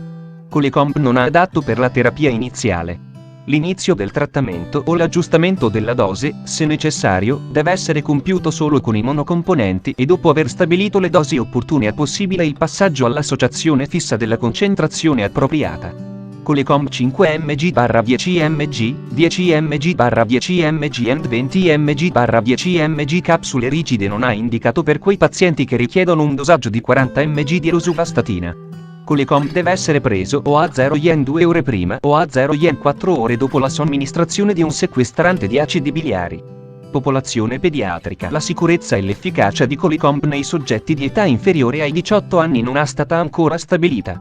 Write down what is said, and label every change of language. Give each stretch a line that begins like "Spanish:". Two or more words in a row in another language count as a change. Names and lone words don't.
Italian: Colecomb non è adatto per la terapia iniziale. L'inizio del trattamento o l'aggiustamento della dose, se necessario, deve essere compiuto solo con i monocomponenti e dopo aver stabilito le dosi opportune è possibile il passaggio all'associazione fissa della concentrazione appropriata. Colecomb 5 mg 10 mg, 10 mg 10 mg and 20 mg 10 mg capsule rigide non è indicato per quei pazienti che richiedono un dosaggio di 40 mg di rosuvastatina. Colecomb deve essere preso o a 0 yen 2 ore prima o a 0 yen 4 ore dopo la somministrazione di un sequestrante di acidi biliari. Popolazione pediatrica. La sicurezza e l'efficacia di Colecomb nei soggetti di età inferiore ai 18 anni non è stata ancora stabilita.